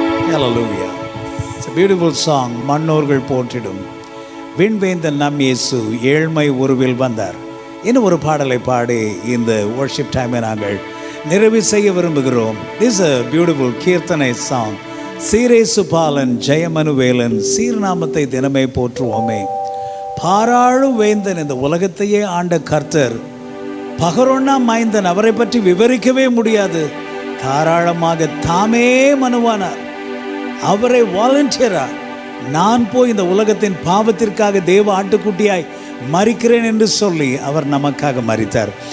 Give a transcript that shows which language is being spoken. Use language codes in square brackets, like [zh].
[en] Hallelujah. It's a beautiful song. [ta] மன்னோர்கள் போற்றிடும் விண்வேந்தன் நம் இயேசு ஏழ்மை உருவில் வந்தார். இன்னும் ஒரு பாடலை பாடி இந்த வர்ஷிப் டைமை நாங்கள் நிறைவு செய்ய விரும்புகிறோம். [en] This is a beautiful கீர்த்தனை song. [ta] சீரேசு பாலன் ஜெயமனுவேலன் சீர்நாமத்தை தினமே போற்றுவோமே. பாராளு வேந்தன், இந்த உலகத்தையே ஆண்ட கர்த்தர், பகரொன்னா மைந்தன், அவரை பற்றி விவரிக்கவே முடியாது. தாராளமாக தாமே மனுவானார். அவரை வாலண்டியரா நான் போய் இந்த உலகத்தின் பாவத்திற்காக தேவ ஆட்டுக்குட்டியாய் மரிக்கிறேன் என்று சொல்லி அவர் நமக்காக மரித்தார்.